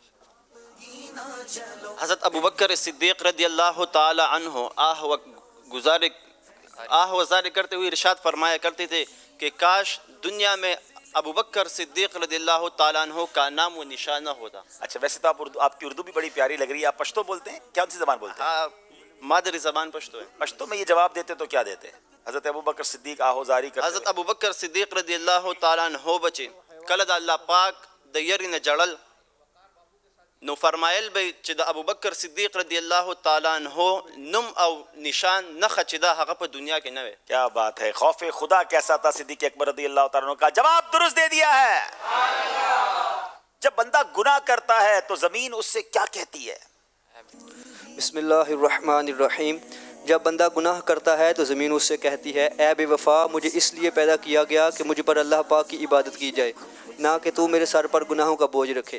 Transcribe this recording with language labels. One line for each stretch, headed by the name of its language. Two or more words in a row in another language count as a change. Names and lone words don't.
Urdu: حضرت ابوبکر صدیق رضی اللہ تعالی عنہ آہ و زاری کرتے ہوئے ارشاد فرمایا کرتے تھے کہ کاش دنیا میں ابوبکر صدیق رضی اللہ تعالیٰ عنہ کا نام و نشان نہ ہوتا. اچھا ویسے تو آپ کی اردو بھی بڑی پیاری لگ رہی ہے. آپ پشتو بولتے ہیں؟ کیا سی زبان بولتے ہیں؟ مادری زبان پشتو ہے. پشتو میں یہ جواب دیتے تو کیا دیتے؟ حضرت ابوبکر صدیق آہو زاری کرتے
Pashto: حضرت ابوبکر صدیق رضی اللہ تعالیٰ عنہ بچے کله د الله پاک د یری نه جړل نو فرمایل به چې د ابوبکر صدیق رضی الله تعالی عنہ نم او نشان نخ چې دا هغه په دنیا کې نه وي.
Urdu: کیا بات ہے. خوف خدا کیسا تھا صدیق اکبر رضی اللہ تعالیٰ عنہ کا؟ جواب درست دے دیا ہے. جب بندہ گناہ کرتا ہے تو زمین اس سے کیا کہتی ہے؟
Arabic: بسم اللہ الرحمن الرحیم.
Urdu: جب بندہ گناہ کرتا ہے تو زمین اس سے کہتی ہے اے بے وفا مجھے اس لیے پیدا کیا گیا کہ مجھ پر اللہ پاک کی عبادت کی جائے, نہ کہ تو میرے سر پر گناہوں کا بوجھ رکھے.